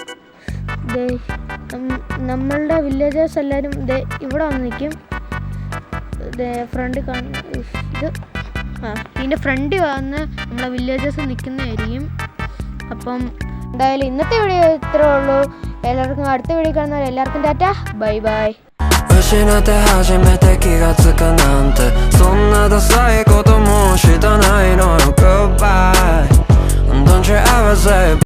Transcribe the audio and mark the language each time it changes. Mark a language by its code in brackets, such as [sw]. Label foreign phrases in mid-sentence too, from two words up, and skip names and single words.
[ml] നമ്മളുടെ വില്ലേജേഴ്സ് എല്ലാവരും ഇവിടെ വന്ന് നിൽക്കും. ഫ്രണ്ട് കാണുന്ന ഇത് ഇതിൻ്റെ ഫ്രണ്ട് വന്ന് നമ്മളെ വില്ലേജേഴ്സ് നിൽക്കുന്നതായിരിക്കും. അപ്പം എന്തായാലും ഇന്നത്തെ വീഡിയോ ഇത്രേ ഉള്ളൂ. എല്ലാവർക്കും അടുത്ത വീഡിയോ കാണുന്നവരെ എല്ലാവർക്കും ടാറ്റ, [en] bye bye. [ja] 失って初めて気がつくなんてそんなダサいこともしたないのよ [en] Goodbye Don't you ever say